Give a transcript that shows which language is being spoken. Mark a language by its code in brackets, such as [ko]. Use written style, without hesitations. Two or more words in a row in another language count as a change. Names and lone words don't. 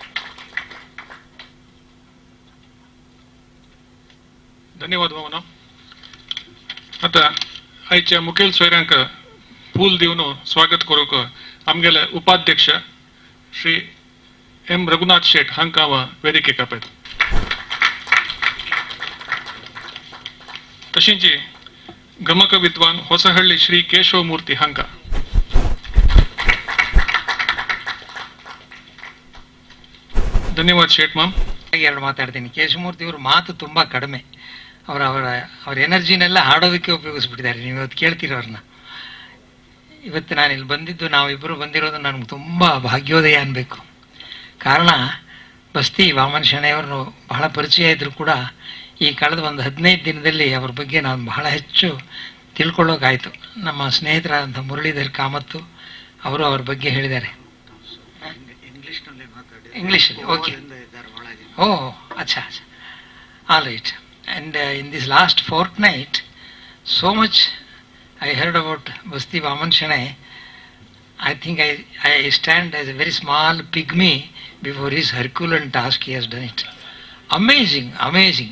[kok] धन्यवाद भावना आता आयच्या मुखेल सोयऱ्यांक फूल दिवन स्वागत करूंक आमगेले उपाध्यक्ष श्री M. रघुनाथ शेट हांकां वेदिकेक आपयता तशींच गमक विद्वान ಹೊಸಹಳ್ಳಿ श्री केशवमूर्ती हांकां ಧನ್ಯವಾದ ಶೇಟ್ ಮಾಮ್ [kn] ಎರಡು ಮಾತಾಡ್ತೀನಿ ಕೇಶವಮೂರ್ತಿ ಇವರು ಮಾತು ತುಂಬಾ ಕಡಿಮೆ ಅವರ ಎನರ್ಜಿನೆಲ್ಲ ಹಾಡೋದಕ್ಕೆ ಉಪಯೋಗಿಸ್ಬಿಟ್ಟಿದ್ದಾರೆ ನೀವು ಇವತ್ತು ಕೇಳ್ತೀರವ್ರನ್ನ ಇವತ್ತು ನಾನು ಇಲ್ಲಿ ಬಂದಿದ್ದು ನಾವಿಬ್ಬರು ಬಂದಿರೋದು ನನಗೆ ತುಂಬ ಭಾಗ್ಯೋದಯ ಅನ್ಬೇಕು ಕಾರಣ ಬಸ್ತಿ ವಾಮನ ಶೆಣೆಯವರು ಬಹಳ ಪರಿಚಯ ಇದ್ರು ಕೂಡ ಈ ಕಳೆದ ಒಂದು 15 ದಿನದಲ್ಲಿ ಅವ್ರ ಬಗ್ಗೆ ನಾನು ಬಹಳ ಹೆಚ್ಚು ತಿಳ್ಕೊಳ್ಳೋಕಾಯ್ತು ನಮ್ಮ ಸ್ನೇಹಿತರಾದಂಥ ಮುರಳೀಧರ್ ಕಾಮತ್ತು ಅವರು ಅವ್ರ ಬಗ್ಗೆ ಹೇಳಿದ್ದಾರೆ [en] ಇಂಗ್ಲೀಷಲ್ಲಿ okay oh accha all right and in this last fortnight so much I heard about Basti Vaman Shanai. I think I stand as a very small pygmy before his Herculean task. He has done it. Amazing, amazing.